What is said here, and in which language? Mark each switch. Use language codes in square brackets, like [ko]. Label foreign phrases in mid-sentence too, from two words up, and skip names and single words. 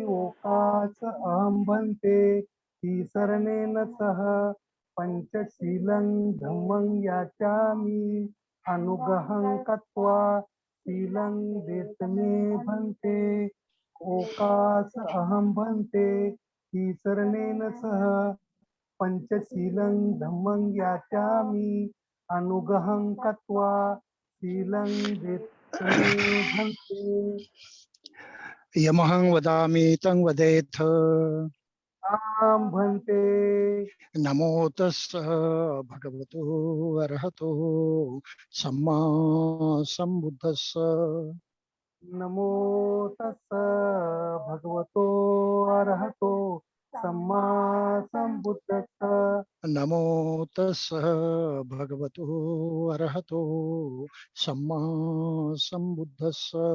[pi] ओकाच अहं भन्ते तीसरणेन सह पंचशीलं धम्मं याचामि अनुगहं कत्वा शीलं देतमे भन्ते ओकाच अहं भन्ते तीसरणेन सह पंचशीलं धम्मं याचामि अनुगहं कत्वा शीलं देतमे भन्ते यमहं वदामि तं वदेथ आं भन्ते नमो तस्स भगवतो अरहतो सम्मा सम्बुद्धस्स नमो तस्स भगवतो अरहतो सम्मा सम्बुद्धस्स नमो तस्स भगवतो अरहतो सम्मा सम्बुद्धस्स